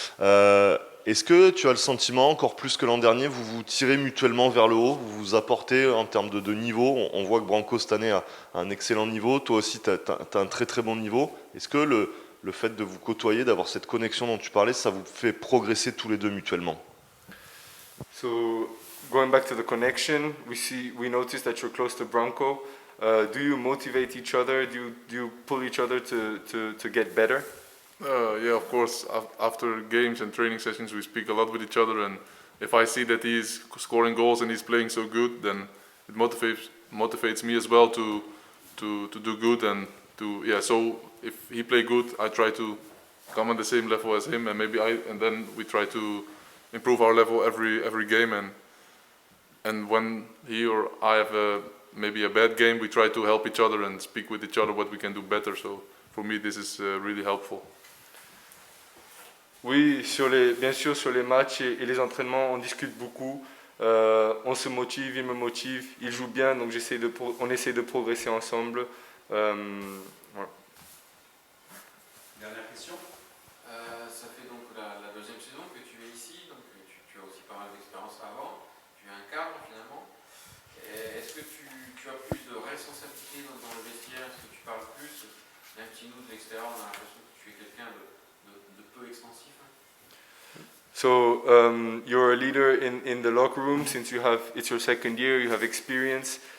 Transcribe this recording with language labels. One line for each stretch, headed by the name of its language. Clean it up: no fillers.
French: Est-ce que tu as le sentiment, encore plus que l'an dernier, vous vous tirez mutuellement vers le haut, vous vous apportez en termes de niveau? On voit que Branco cette année a un excellent niveau, toi aussi tu as un très très bon niveau. Est-ce que le fait de vous côtoyer, d'avoir cette connexion dont tu parlais, ça vous fait progresser tous les deux mutuellement?
English: So, going back to the connection, we notice that you're close to Branco. Do you motivate each other? Do you pull each other to get better? Yeah, of course. After games and training sessions, we speak a lot with each other, and if I see that he's scoring goals and he's playing so good, then it motivates me as well to do good and to So if he play good, I try to come on the same level as him, and and then we try to improve our level every game, and when he or I have maybe a bad game, we try to help each other and speak with each other what we can do better. So for me, this is really helpful.
French: Oui, bien sûr, sur les matchs et les entraînements, on discute beaucoup. On se motive, il me motive, il joue bien, donc on essaie de progresser ensemble. Voilà. Dernière question. Ça fait donc la deuxième saison que tu es ici, donc tu as aussi pas mal d'expérience avant, tu es un cadre finalement. Est-ce que tu as plus de responsabilité dans le vestiaire? Est-ce que tu parles plus? Même si nous de l'extérieur on a l'impression que tu es quelqu'un de peu expansif.
English: So you're a leader in the locker room since it's your second year, you have experience.